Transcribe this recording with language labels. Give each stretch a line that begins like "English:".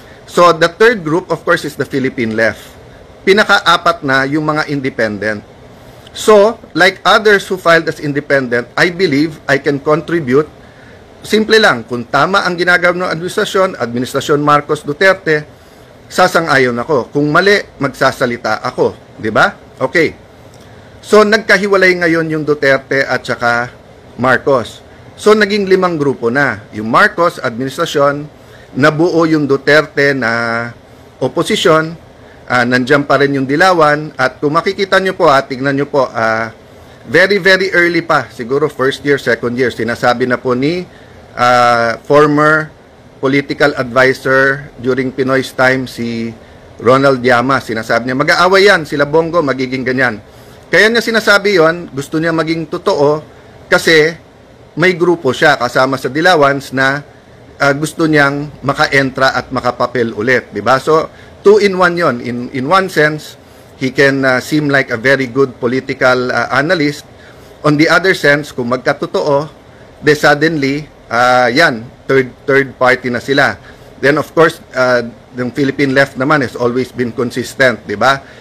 English: So the third group of course is the Philippine left.
Filipino: Pinaka-apat na yung mga independent.
English: So, like others who filed as independent, I believe I can contribute.
Filipino: Simple lang, kung tama ang ginagawa ng administrasyon Marcos Duterte, sasang-ayon ako. Kung mali, magsasalita ako. Di ba? Okay. So, nagkahiwalay ngayon yung Duterte at saka Marcos. So, naging 5 grupo na. Yung Marcos, administrasyon, nabuo yung Duterte na oposisyon, nandiyan pa rin yung dilawan, at kung makikita nyo po, tignan nyo po,
English: very, very early
Filipino: pa, siguro
English: first year, second year,
Filipino: sinasabi na po ni
English: former political advisor during Pinoy's time,
Filipino: si Ronald Llamas, sinasabi niya, mag-aaway yan, sila Bongo, magiging ganyan. Kaya niya sinasabi yon, gusto niya maging totoo, kasi may grupo siya kasama sa dilawans na gusto niyang maka-entra at makapapel ulit, di ba? So, 2-in-1 yon.
English: In one sense, he can seem like a very good political analyst. On the other sense,
Filipino: kung magkatotoo,
English: suddenly, yan, third party na sila. Then of course, the Philippine left
Filipino: naman
English: has always been consistent, di ba?